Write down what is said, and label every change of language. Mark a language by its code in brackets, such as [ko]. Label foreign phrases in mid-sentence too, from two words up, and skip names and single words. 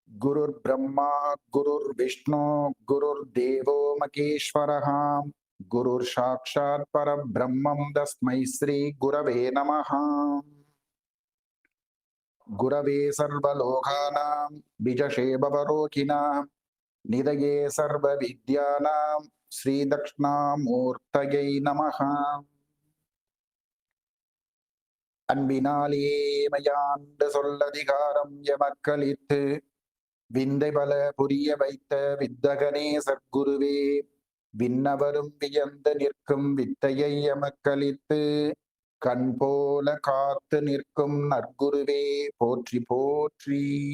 [sa] गुरुर्ब्रह्मा गुरुर्विष्णु गुरुर्देवो महेश्वरः गुरुर्साक्षात् परब्रह्मं तस्मै श्री गुरवे नमः। गुरवे सर्वलोकानां विजशे भवरोगिणां निधये सर्वविद्यानां श्रीदक्षिणामूर्तये नमः। [ta] அன்பினாலே மையாண்டு சொல்லதிகாரம் எமக்களித்து விந்தை பல புரிய வைத்த வித்தகனே சற்குருவே, விண்ணவரும் வியந்து நிற்கும் வித்தையை எமக்களித்து கண் போல காத்து நிற்கும் நற்குருவே போற்றி போற்றி.